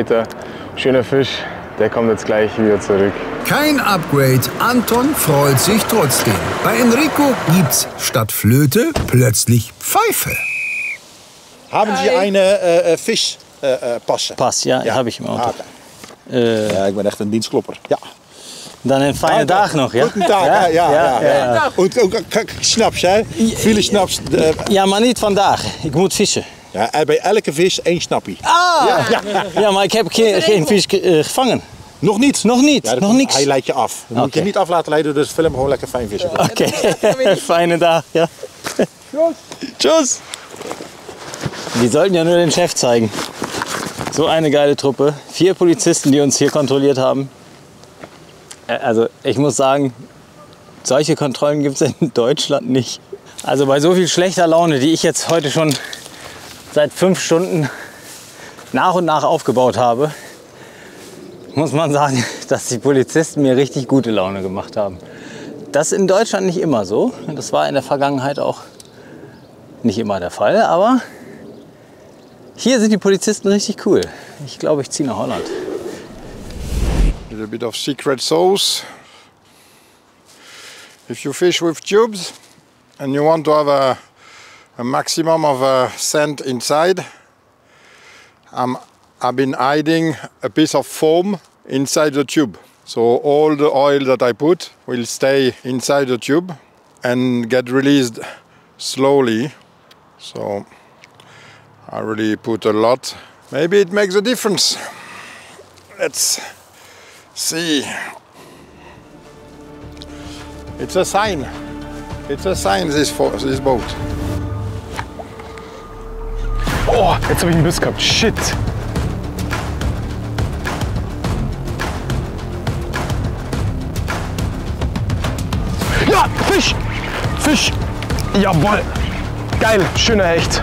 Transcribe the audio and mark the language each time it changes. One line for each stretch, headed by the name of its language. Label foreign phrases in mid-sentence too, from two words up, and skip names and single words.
German: Schöner Fisch, der kommt jetzt gleich wieder zurück. Kein Upgrade, Anton freut sich trotzdem. Bei Enrico gibt's statt Flöte plötzlich Pfeife. Haben Sie eine Fischpasse? Pass, ja, habe ich im Auto.
Dutch: Ja, ik ben echt een dienstklopper. Ja. Dan een fijne dag nog, ja?
German: Guten Tag, ja. Und ook Schnaps, hè? Viele Schnaps.
Dutch: Ja, maar niet vandaag. Ik moet vissen. Ja, bij elke vis 1 snappie. Ja, maar ik heb geen vis gevangen. Nog niet? Nog niet, Ja, nog niks. Hij leidt je af. Dan moet je niet af laten leiden, dus film gewoon lekker fijn vissen. Oké, fijne dag, ja.
German: Tschüss. Die sollten ja nur den Chef zeigen. So eine geile Truppe. 4 Polizisten, die uns hier kontrolliert haben. Also ich muss sagen, solche Kontrollen gibt es in Deutschland nicht. Also bei so viel schlechter Laune, die ich jetzt heute schon seit 5 Stunden nach und nach aufgebaut habe, muss man sagen, dass die Polizisten mir richtig gute Laune gemacht haben. Das ist in Deutschland nicht immer so. Das war in der Vergangenheit auch nicht immer der Fall, aber hier sind die Polizisten richtig cool. Ich glaube, ich ziehe nach Holland.
English: A little bit of secret sauce. If you fish with tubes and you want to have a maximum of scent inside, I've been hiding a piece of foam inside the tube. So all the oil that I put will stay inside the tube and get released slowly. So I really put a lot. Maybe it makes a difference. Let's see. It's a sign. It's a sign, this boat.
German: Oh, jetzt habe ich einen Biss gehabt. Shit. Ja, Fisch. Fisch. Jawohl. Geil, schöner Hecht.